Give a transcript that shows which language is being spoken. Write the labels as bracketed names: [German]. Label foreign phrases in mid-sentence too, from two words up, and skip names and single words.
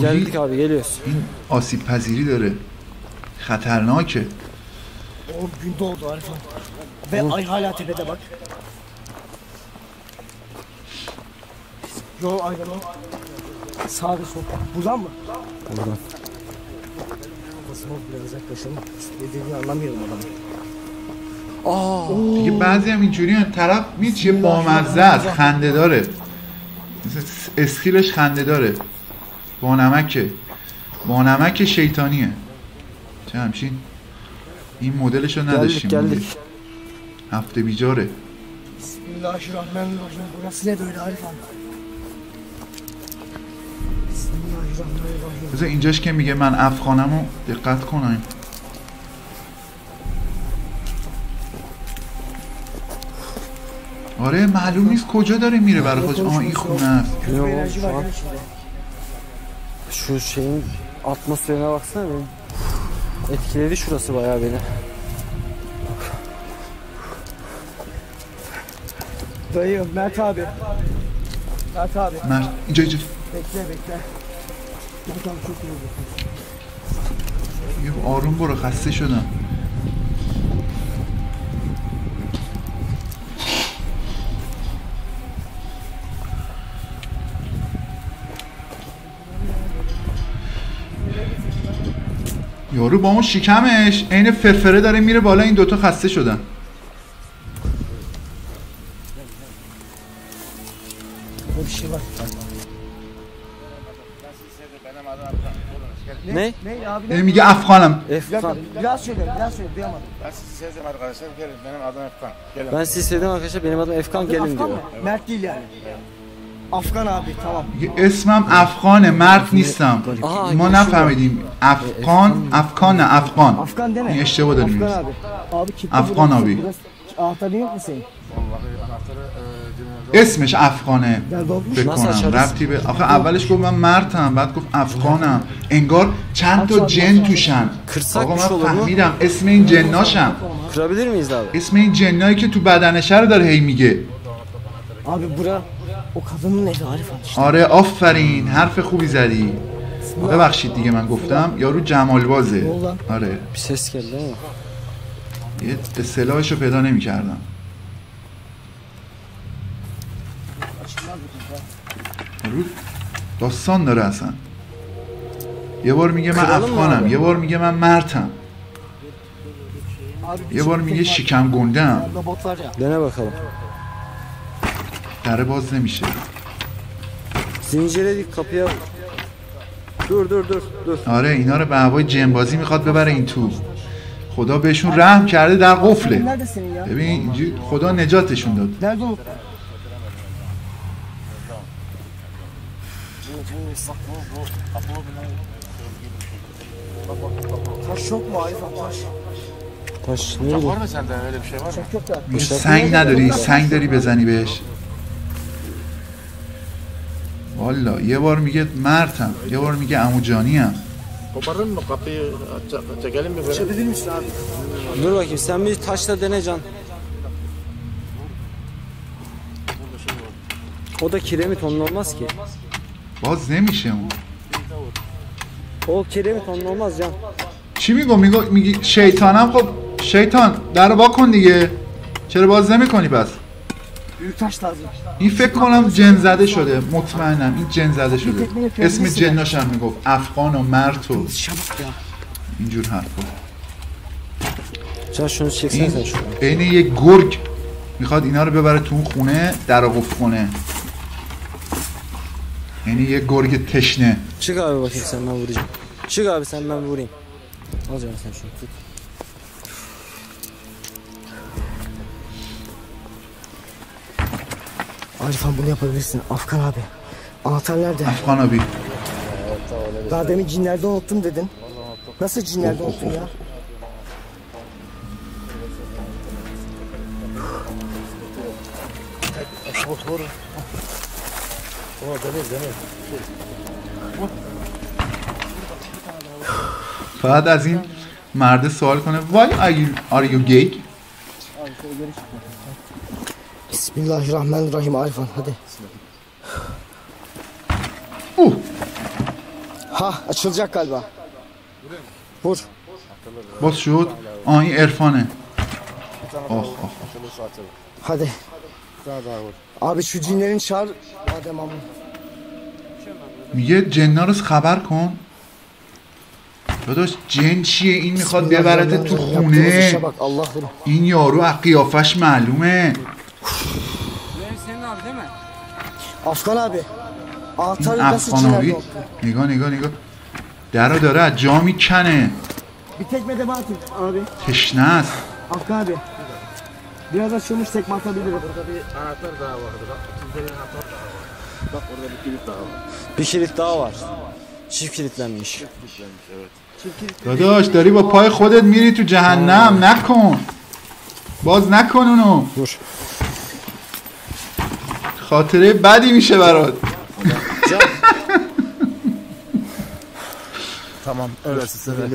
[Turkish] Geldik abi, geliyoruz. [Persian] این آسیب پذیری داره خطرناکه [Turkish] O gün doğdu Arif abi. Ve ay hala tepede bak. Yol ayrımı. Sağ ve sol. Buradan mı? Buradan. Basma biraz yaklaşalım. Dediğini anlamıyorum adamı. [Persian] دیگه بعضی هم اینجوری هم طرف میچه بامزه است خنده داره مثل اسکیلش خنده داره بانمک شیطانیه چه همچین این مدلش رو نداشتیم [Turkish] Geldik. [Persian] هفته بیجاره [Turkish] Bismillahirrahmanirrahim. Burası ne böyle Arif abi? Bismillahirrahmanirrahim. [Persian] بذار اینجاش که میگه من افغانم رو دقت کنیم آره معلوم نیست کجا داره میره برای خودش آه این خونه است [Turkish] Kötü bir enerji var ya içinde. Şu şeyin atmosferine baksana benim. Etkiledi şurası bayağı beni. Dayı, Mert abi. Mert abi. [Persian] من اینجا [Turkish] Bekle bekle. Bir tane çok iyi oldu. [Persian] یه آروم برو خسته شدم یارو با اون شکمش عین فرفره داره میره بالا این دوتا خسته شدن [Turkish] Burada bir şey var. Ne? Ne abi? [Persian] میگه افغانم [Turkish] Efkan. Biraz söyle, duyamadım. Ben sizi sevdim arkadaşlar. Gelin benim adım Efkan. Gelin. Ben sizi sevdim arkadaşlar, benim adım Efkan, gelin Afgan diyor. mı? Mert değil yani. Afgan abi, tamam. [Persian] میگه اسمم افغانه مرد نیستم آها، ما یه نفهمیدیم افغان افغان [Turkish] Afgan deme. [Persian] این اشتباه داریم [Turkish] Afgan [Persian] می‌ریم. [Turkish] abi. Abi kilitli Afgan burası. abi. Burası- Anahtarın yok mu senin? Vallahi anahtarı cebimde. [Persian] اسمش افغانه [Turkish] Gel dolmuş. [Persian] فکر مثلا کنم شاید- ربطی به آخه اولش گفت من مردم بعد گفت افغانم انگار چند تا جن توشن [Turkish] Kırsak [Persian] آقا [Turkish] bir şey [Persian] من [Turkish] olur mu? [Persian] فهمیدم اسم این جناشم [Turkish] Kırabilir miyiz abi? [Persian] اسم این جنایی که تو بدنشه رو داره هی میگه [Turkish] Abi bura o kadının evi Arif abi işte. [Persian] آره آفرین حرف خوبی زدی ببخشید دیگه من گفتم یارو جمال بازه آره [Turkish] Bir ses geldi ama. [Persian] یه اصطلاحشو پیدا نمی‌کردم یارو داستان داره اصلا یه بار میگه من [Turkish] kıralım mı [Persian] افغانم [Turkish] abi? [Persian] یه بار میگه من مرتم [Turkish] Abi [Persian] یه بار میگه شکم گندم [Turkish] Robot var ya. Dene bakalım. [Persian] دره باز نمیشه [Turkish] Zincirledik kapıya. dur. [Persian] آره اینا رو به هوای جنبازی میخواد ببره این تو. خدا بهشون رحم کرده در قفله. [Turkish] Neredesin ya? [Persian] ببین اینجوری خدا نجاتشون داد. [Turkish] Nerede o? Taş yok mu Arif abi taş? Taş ne Var mı sende öyle bir şey var mı? Çok yok da. [Persian] میگه سنگ نداری؟ سنگ داری بزنی بهش؟ والا یه بار میگه مرتم، یه بار میگه عمو جانیم. [Turkish] Koparın mı kapıyı çekelim mi böyle? Açabilir misin abi? Dur bakayım sen bir taşla dene Can. O da kiremit onun olmaz ki. [Persian] باز نمیشه اون. [Turkish] O kiremit onun olmaz Can. [Persian] چی میگو؟ میگی شیطانم. خب شیطان در وا کن دیگه. چرا باز نمیکنی پس؟ [Turkish] Büyük taş lazım. [Persian] این فکر کنم جن زده شده، مطمئنم این جن زده شده. اسم جناش هم میگفت افغان و مرد و [Turkish] Çabuk ya. [Persian] اینجور حرفا. [Turkish] Can şunu çeksene [Persian] این [Turkish] sen şunu. [Persian] عین یه گرگ میخواد اینا رو ببره تو اون خونه در رو قفل کنه. یعنی یه گرگ تشنه. [Turkish] Çık abi bakayım sen ben vuracağım. Çık abi sen ben vurayım. Al canım sen şunu tut. Arif abi bunu yapabilirsin. Afgan abi. Anahtar nerede? Afgan abi. Daha demin cinlerde unuttum dedin. Nasıl cinlerde unuttun ya? [Persian] فقط از این مرد سوال کنه [English] Why are you gay? [Turkish] Bismillahirrahmanirrahim Arifan hadi. Ha açılacak galiba. Vur. [Persian] باز شد. آه این عرفانه. آخ. [Turkish] Hadi. Abi şu cinlerin çağır. Adem abi. [Persian] میگه جنا رو خبر کن. داداش جن چیه؟ این میخواد ببرت تو خونه. [Turkish] Bak Allah'ım. [Persian] این یارو از قیافش معلومه. [Turkish] Senin abi değil mi? Afgan abi. [Persian] این [Turkish] Anahtarı nasıl [Persian] افغانوی [Turkish] cinlerde unuttun? [Persian] نگاه در رو داره از جا میکنه. [Turkish] Bir tekme de mi atayım abi? [Persian] تشنه است. [Turkish] Afgan abi. Biraz açılmış tekme atabilirim. Burada bir anahtar daha vardı bak. İkinci anahtar. Bak orada bir kilit daha var. Bir kilit daha var. Çift kilitlenmiş. Kilitlenmiş evet. [Persian] داداش داری با پای خودت میری تو جهنم. نکن. باز نکن اونو. [Turkish] Vur. [Persian] خاطره بدی میشه برات. [Turkish] Tamam öyle size.